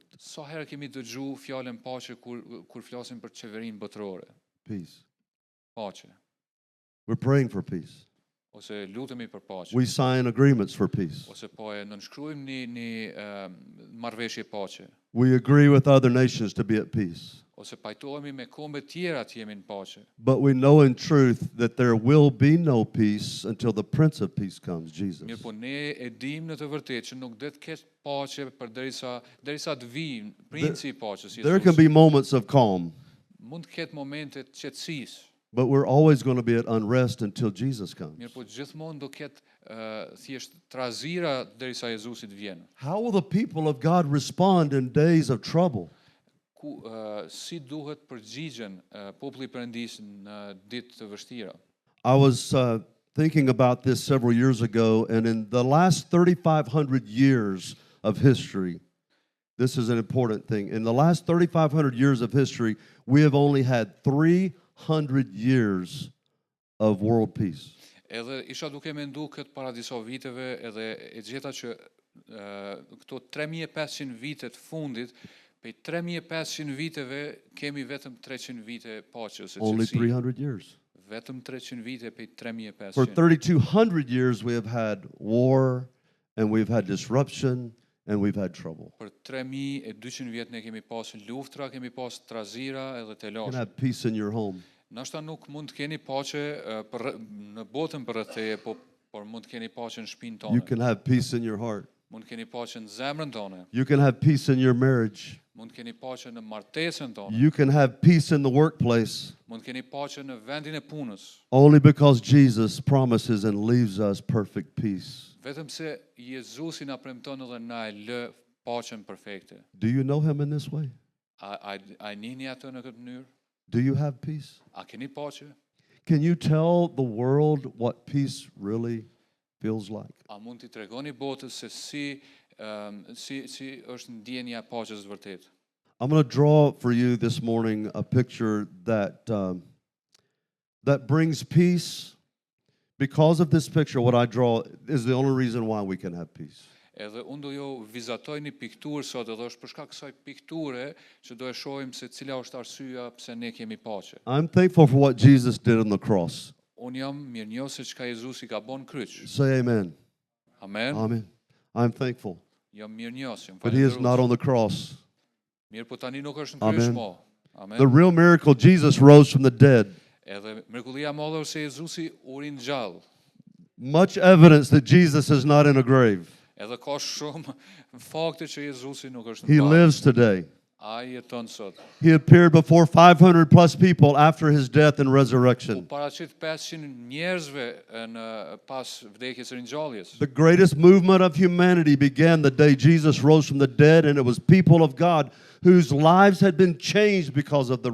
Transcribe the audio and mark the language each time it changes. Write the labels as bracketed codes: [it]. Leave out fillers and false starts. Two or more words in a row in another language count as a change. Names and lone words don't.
[sq] Sa herë kemi dëgju fjalën paqe kur flasim për qeverinë botërore? [en] Peace. [sq] Paqe. [en] We're praying for peace. [sq] Ose lutemi për paqe. [en] We sign agreements for peace. [sq] Ose po e nënshkruajmë një marrëveshje paqe. [en] We agree with other nations to be at peace. [sq] Ose pajtohemi me kombe tjera të jemi në paqe. [en] But we know in truth that there will be no peace until the Prince of Peace comes, Jesus. [sq] Mirë, po ne e dim në të vërtetë që nuk do të ketë paqe derisa të vijë princi I paqes, [en] There can [sq] Jezusi. [en] be moments of calm, [sq] Mund të ketë momente të qetësisë. [en] but we're always going to be at unrest until Jesus comes. [sq] Mirë, po gjithmonë do ketë thjesht trazira derisa Jezusi të vjen. [en] How will the people of God respond in days of trouble? [sq] Si duhet përgjigjen populli I Perëndisë në ditë të vështira. [en] I was thinking about this several years ago, and in the last 3,500 years of history, this is an important thing. In the last 3,500 years of history, we have only had 300 years of world peace. [sq] Edhe isha duke mendu këtë para disa viteve edhe e gjeta që këto 3.500 vite të fundit, pej 3.500 viteve kemi vetëm 300 vite paqe ose [en] Only [sq] qetësi. [en] 300 years. [sq] Vetëm 300 vite pej [en] For [sq] 3.500. [en] 3,200 years, we have had war, and we've had disruption, and we've had trouble. [sq] Për 3.200 vjet ne kemi pas luftra, kemi pas trazira edhe [en] You can [sq] telashe. [en] have peace in your home. [sq] Nashta nuk mund të keni paqe në botën për rreth teje, por mund të keni paqe në shtëpinë [en] You [sq] tonë. [en] can have peace in your heart. [sq] Mund të keni paqe në zemrën tonë. [en] You can have peace in your marriage. [sq] Mund të keni paqe në martesën tonë. [en] You can have peace in the workplace. [sq] Mund të keni paqe në vendin e punës. [en] Only because Jesus promises and leaves us perfect peace. [sq] Vetëm se Jezusi na premton edhe na e lë paqen perfekte. [en] Do you know Him in this way? [sq] A njihni atë në këtë mënyrë? [en] Do you have peace? [sq] A keni paqe? [en] Can you tell the world what peace really feels like? [sq] A mund t'i tregoni botës se si është ndjenja e paqes vërtet? [en] I'm going to draw for you this morning a picture that that brings peace. Because of this picture, what I draw is the only reason why we can have peace. [sq] Edhe unë do jo vizatoj një pikturë sot, edhe është për shkak kësaj pikture që do e shohim se cila është arsyeja pse ne kemi paqe. [en] I'm thankful for what Jesus did on the cross. [sq] Unë jam mirënjohës se çka Jezusi ka bën kryq. [en] Say amen. Amen. Amen. I'm thankful. [sq] Jam mirënjohës, jam [en] But he is not [sq] falënderues. [en] on the cross. [sq] Mirë, po tani nuk është në [en] Amen. [sq] kryq mo. [en] Amen. The real miracle, Jesus rose from the dead. [sq] Edhe mrekullia e madhe është se Jezusi u ringjall. [en] Much evidence that Jesus is not in a grave. [sq] Edhe ka shumë fakte që Jezusi nuk është [en] He [sq] në [en] lives today. [sq] Ai jeton sot. [en] He appeared before 500 plus people after his death and [sq] U [en] resurrection. [sq] paraqit 500 njerëzve në pas vdekjes së ringjalljes. [en] The greatest movement of humanity began the day Jesus rose from the dead, and it was people of God whose lives had been changed because of the